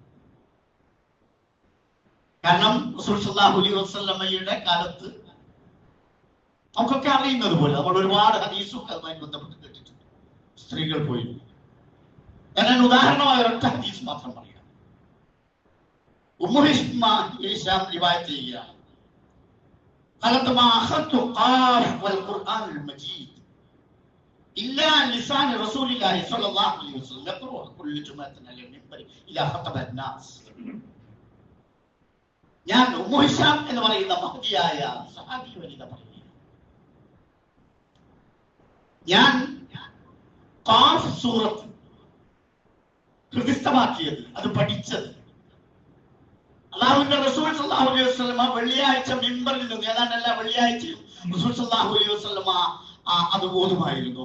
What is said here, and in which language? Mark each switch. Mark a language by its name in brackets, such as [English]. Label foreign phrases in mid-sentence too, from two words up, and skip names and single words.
[Malayalam] കാരണം റസൂൽ [Arabic] صلى الله عليه وسلم [Malayalam] കാലത്ത് നമുക്കൊക്കെ അറിയുന്നത് പോലെ നമ്മൾ ഒരുപാട് ഹദീസൊക്കെ അതുമായി ബന്ധപ്പെട്ട് കേട്ടിട്ടുണ്ട്. സ്ത്രീകൾ പോയി. ഞാൻ ഉദാഹരണമായ ഒരൊറ്റ ഹദീസ് മാത്രം പറയാം. ഉമ്മു ഹിഷാം റിവായത്ത് ചെയ്യുകയാണ്. [Arabic] قالت ما أخذت قاف والقرآن المجيد إلا لسان رسول الله صلى الله عليه وسلم يقرأ كل جمعة على المنبر إلى خطب الناس. [Malayalam] ഞാൻ ഉമ്മു ഹിഷാം എന്ന് പറയുന്ന മഹദിയായ സഹാബി വനിത പറയുന്നു. ഞാൻ ഖാഫ് സൂറത്ത് ഹൃദിസ്ഥമാക്കിയത്, അത് പഠിച്ചത് അല്ലാഹുവിന്റെ റസൂൽ [Arabic] صلى الله عليه وسلم [Malayalam] വെള്ളിയാഴ്ച മിമ്പറിൽ നിന്ന്, ഏതാണ്ട് എല്ലാ വെള്ളിയാഴ്ചയും റസൂൽ [Arabic] صلى الله عليه وسلم [Malayalam] അത് ഓതുമായിരുന്നു.